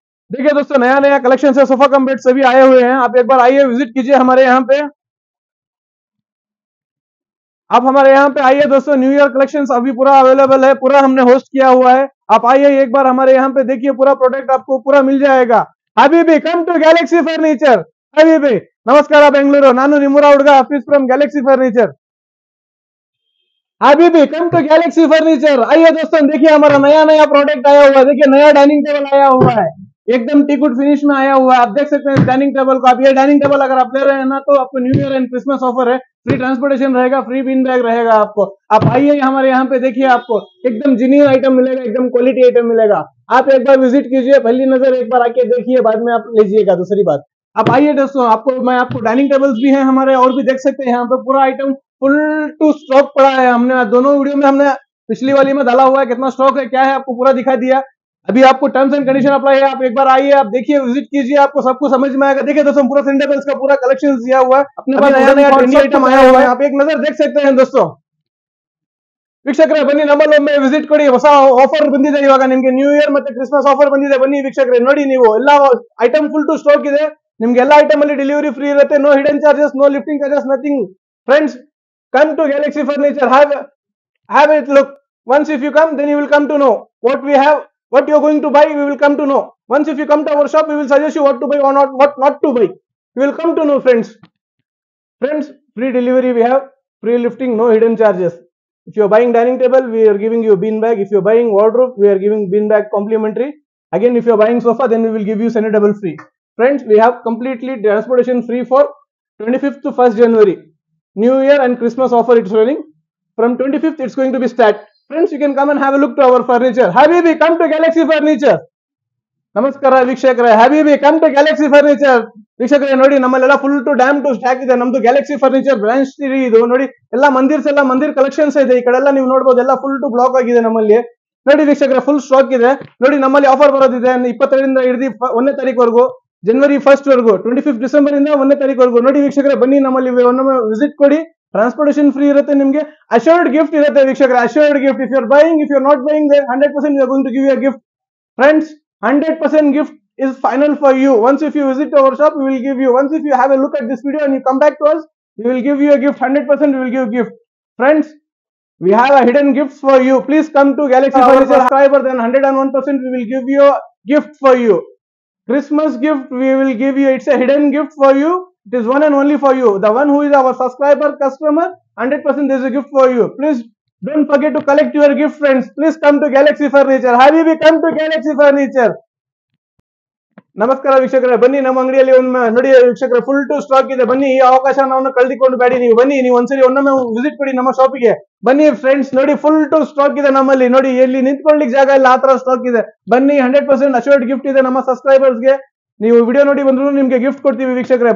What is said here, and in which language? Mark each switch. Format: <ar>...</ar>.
<hi>देखिए दोस्तों, नया नया कलेक्शन है. सोफा कम बेड सभी आए हुए हैं. आप एक बार आइए, विजिट कीजिए हमारे यहाँ पे. आप हमारे यहाँ पे आइए दोस्तों. न्यू ईयर कलेक्शंस अभी पूरा अवेलेबल है, पूरा हमने होस्ट किया हुआ है. आप आइए एक बार हमारे यहाँ पे, देखिए पूरा प्रोडक्ट आपको पूरा मिल जाएगा.</hi> <en>हबीबी, come to galaxy furniture. हबीबी,</en> <hi>नमस्कार बेंगलुरु.</hi> <kn>ನಾನು ನಿಮ್ಮೂರ ಹುಡುಗ</kn> <en>Office from Galaxy furniture. हबीबी, come to Galaxy furniture.</en> <hi>आइए दोस्तों, देखिए हमारा नया नया प्रोडक्ट आया हुआ है. देखिए नया डाइनिंग टेबल आया हुआ है, एकदम टीकुड फिनिश में आया हुआ है. आप देख सकते हैं डाइनिंग टेबल को. आप ये डाइनिंग टेबल अगर आप ले रहे हैं ना, तो आपको new year and Christmas offer है. फ्री ट्रांसपोर्टेशन रहेगा, फ्री बिन बैग रहेगा आपको. आप आइए हमारे यहाँ पे, देखिए आपको एकदम जेन्युइन आइटम मिलेगा, एकदम क्वालिटी आइटम मिलेगा. आप एक बार विजिट कीजिए, पहली नजर एक बार आके देखिए, बाद में आप लीजिएगा. दूसरी बात, आप आइए दोस्तों, आपको डाइनिंग टेबल्स भी हैं हमारे, और भी देख सकते हैं. यहाँ पे पूरा आइटम फुल टू स्टॉक पड़ा है. हमने दोनों वीडियो में, हमने पिछली वाली में डाला हुआ है कितना स्टॉक है, क्या है, आपको पूरा दिखा दिया. अभी आपको टर्म्स एंड कंडीशन अप्लाई है. आप एक बार आइए, आप देखिए, विजिट कीजिए, आपको सब कुछ समझ में आएगा. देखिए दोस्तों, पूरा सेंटर टेबल्स का पूरा कलेक्शन दिया हुआ है. अपने पास नया नया ट्रेंडी आइटम आया हुआ है. आप एक नजर देख सकते हैं दोस्तों.</hi> <kn>ವೀಕ್ಷಕರೇ, ಬನ್ನಿ ನಮ್ಮಲ್ಲೊಮ್ಮೆ ವಿಸಿಟ್ ಕೊಡಿ. ಹೊಸ ಆಫರ್ ಬಂದಿದೆ ಇವಾಗ ನಿಮ್ಗೆ. ನ್ಯೂ ಇಯರ್ ಮತ್ತೆ ಕ್ರಿಸ್ಮಸ್ ಆಫರ್ ಬಂದಿದೆ. ಬನ್ನಿ ವೀಕ್ಷಕರೇ, ನೋಡಿ ನೀವು ಎಲ್ಲ ಐಟಮ್ ಫುಲ್ ಟು ಸ್ಟಾಕ್ ಇದೆ. ನಿಮ್ಗೆ ಎಲ್ಲ ಐಟಮ್ ಅಲ್ಲಿ ಡೆಲಿವರಿ ಫ್ರೀ ಇರುತ್ತೆ. No hidden charges, no lifting charges, nothing.</kn> <en>Friends, come to Galaxy Furniture. Have it look. Once if you come, then you will come to know what we have, what you are going to buy. We will come to know. Once if you come to our shop, we will suggest you what to buy or not, what not to buy. You will come to know, friends. Friends, free delivery we have, free lifting, no hidden charges. If you are buying dining table, we are giving you bean bag. If you are buying wardrobe, we are giving bean bag complimentary. Again, if you are buying sofa, then we will give you center table free. Friends, we have completely transportation free for 25th to 1st January. New Year and Christmas offer it's running. From 25th it's going to be start. Friends, you can come and have a look to our furniture. Habibi, come to Galaxy Furniture.</en> <kn>ನಮಸ್ಕಾರ ವೀಕ್ಷಕರೇ, ಹ್ಯಾಬಿಬಿ come to Galaxy furniture. ವೀಕ್ಷಕರೇ ನೋಡಿ, ನಮ್ಮಲ್ಲೆಲ್ಲ full to dam to stock ಇದೆ. ನಮ್ದು Galaxy furniture branch ಇದು ನೋಡಿ. ಎಲ್ಲ ಮಂದಿರ್ collections ಇದೆ. ಈ ಕಡೆ ಎಲ್ಲ ನೀವು ನೋಡಬಹುದು, ಎಲ್ಲ ಫುಲ್ ಟು ಬ್ಲಾಕ್ ಆಗಿದೆ ನಮ್ಮಲ್ಲಿ. ನೋಡಿ ವೀಕ್ಷಕರೇ, ಫುಲ್ ಸ್ಟಾಕ್ ಇದೆ. ನೋಡಿ ನಮ್ಮಲ್ಲಿ ಆಫರ್ ಬರೋದಿದೆ 22ರಿಂದ ಹಿಡಿದು 1ನೇ ತಾರೀಕುವರೆಗೂ, ಜನವರಿ 1st ವರೆಗೂ, 25 ಡಿಸೆಂಬರ್ ಇಂದ 1ನೇ ತಾರೀಕುವರೆಗೂ. ನೋಡಿ ವೀಕ್ಷಕರೇ, ಬನ್ನಿ ನಮ್ಮಲ್ಲಿ ಒಮ್ಮೆ ವಿಸಿಟ್ ಕೊಡಿ. ಟ್ರಾನ್ಸ್ಪೋರ್ಟೇಷನ್ ಫ್ರೀ ಇರುತ್ತೆ ನಿಮಗೆ. ಅಶ್ಯೂರ್ಡ್ ಗಿಫ್ಟ್ ಇರುತ್ತೆ ವೀಕ್ಷಕರೇ, assured gift.</kn> <en>If you are buying, if you are not buying, 100% we are going to give you a gift. Friends, 100% gift is final for you. Once if you visit our shop, we will give you. Once if you have a look at this video and you come back to us, we will give you a gift. 100% we will give gift. Friends, we have a hidden gifts for you. Please come to Galaxy Furniture. Subscriber, then 101% we will give you a gift for you. Christmas gift we will give you. It's a hidden gift for you. It is one and only for you. The one who is our subscriber customer, 100% there is a gift for you. Please don't forget to collect your gift, friends. Please come to Galaxy Furniture. Habibi, come to Galaxy Furniture.</en> <kn>ನಮಸ್ಕಾರ ವೀಕ್ಷಕರೇ, ಬನ್ನಿ ನಮ್ಮ ಅಂಗಡಿಯಲ್ಲಿ ಒಮ್ಮೆ ನೋಡಿ ವೀಕ್ಷಕರೇ, full to stock ಇದೆ. ಬನ್ನಿ, ಈ ಅವಕಾಶವನ್ನು ಕಳೆದುಕೊಂಡು ಬೇಡಿ. ನೀವು ಬನ್ನಿ, ನೀವು ಒಂದ್ಸರಿ ಒಮ್ಮೆ ವಿಸಿಟ್ ಕೊಡಿ ನಮ್ಮ ಶಾಪಿಗೆ. ಬನ್ನಿ ಫ್ರೆಂಡ್ಸ್, ನೋಡಿ ಫುಲ್ ಟು ಸ್ಟಾಕ್ ಇದೆ ನಮ್ಮಲ್ಲಿ. ನೋಡಿ, ಎಲ್ಲಿ ನಿಂತ್ಕೊಳ್ಳಿಕ್ಕೆ ಜಾಗ ಇಲ್ಲ, ಆ ತರ ಸ್ಟಾಕ್ ಇದೆ. ಬನ್ನಿ, 100% ಅಶ್ಯೂರ್ಡ್ ಗಿಫ್ಟ್ ಇದೆ ನಮ್ಮ ಸಬ್ಸ್ಕ್ರೈಬರ್ಸ್ಗೆ. ನೀವು ವಿಡಿಯೋ ನೋಡಿ ಬಂದ್ರು ನಿಮ್ಗೆ ಗಿಫ್ಟ್ ಕೊಡ್ತೀವಿ ವೀಕ್ಷಕರೇ.</kn>